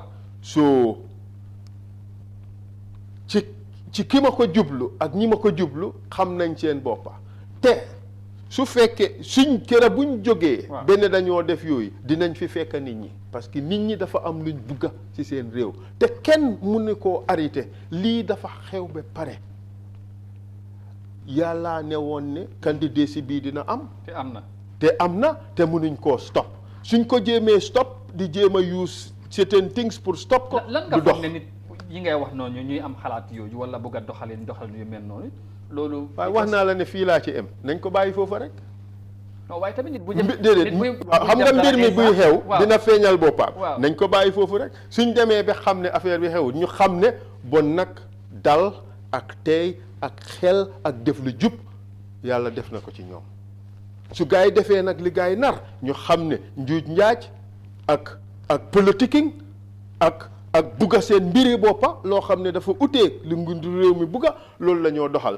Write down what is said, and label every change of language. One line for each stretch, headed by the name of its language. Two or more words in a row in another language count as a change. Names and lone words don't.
Wolof: so ci ki ma ko jublu ak ñi ma ko jublu xam nañ seen boppa te su fekkee suñ kër buñ jógee benn dañoo def yooyu dinañ fi fekk nit ñi
French: parce que
Wolof: nit ñi dafa am luñ bugga ci seen réew te kenn mun ne koo arrêté lii dafa xew ba pare yàlla ne woon ne candidature bii dina am te am na te munuñ koo stop suñ ko jéemee stop di jéem a
English: use certain things
Wolof: pour stop ko lan nga foog ne nit yi ngay wax noonu ñuy am xalaat yooyu wala bëgg a doxalin yu mel noonu loolu waaye wax naa la ne fii laa ci em nañ ko bàyyi foofa rek non waaye tamit nit bu déedéet xam nga mbir mi buy xew dina feeñal boppam nañ ko bàyyi foofu rek suñ demee ba xam ne affaire bi xew ñu xam ne bon nag dal ak teey ak xel ak def lu jub yàlla def na ko ci ñoom su gars yi defee nag li gars yi nar ñu xam ne njuuj njaaj ak politique ak bugga seen mbiri boppa loo xam ne dafa uteeg li ngundu réew mi bugga loolu la ñoo doxal